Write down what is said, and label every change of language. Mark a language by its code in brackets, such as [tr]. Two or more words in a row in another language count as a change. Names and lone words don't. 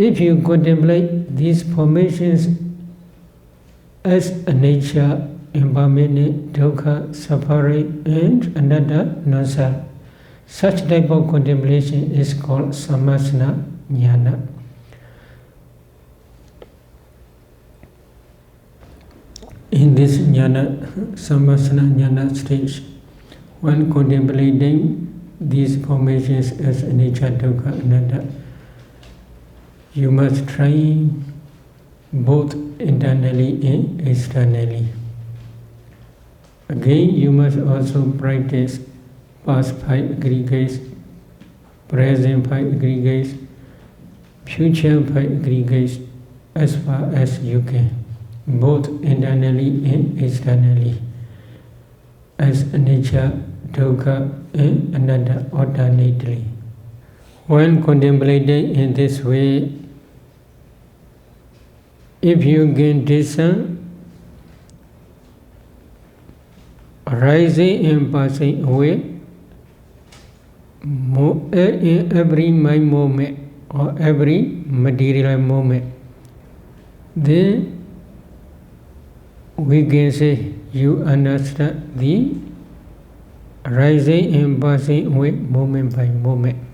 [en] If you contemplate these formations as a nature, impermanent, dukkha, suffering, and anatta, non-self, such type of contemplation is called [pi] samasana jnana. [en] In this [pi] jnana, samasana jnana [en] stage, when contemplating these formations as a nature, [pi] dukkha, anatta, [en] you must try both internally and externally. Again, you must also practice past 5 aggregates, present 5 aggregates, future 5 aggregates as far as you can, both internally and externally, as [pi] anicca, dukkha, [en] and anatta alternately. When contemplating in this way, if you gain discern, rising and passing away, in every mind moment or every material moment, then we can say you understand the rising and passing away moment by moment.